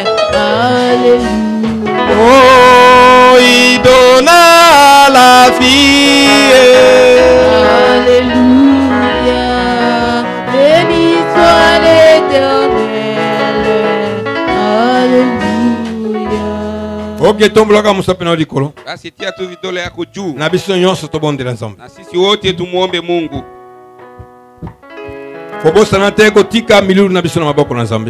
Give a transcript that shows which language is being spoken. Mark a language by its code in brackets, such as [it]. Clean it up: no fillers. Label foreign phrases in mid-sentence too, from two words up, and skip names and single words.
[fr] Alléluia. Oh, il donne la vie. Alléluia. Béni soit l'Éternel. Alléluia. [ln] Ok, tombolaka musapena likolo. [sw] Basi tia tu vidole yako juu. [ln] Na biso nyonso tobondela Nzambe. [sw] Na sisi wote tumuombe Mungu. [ln] Fobosana te kotika milulu na biso na maboko na Nzambe.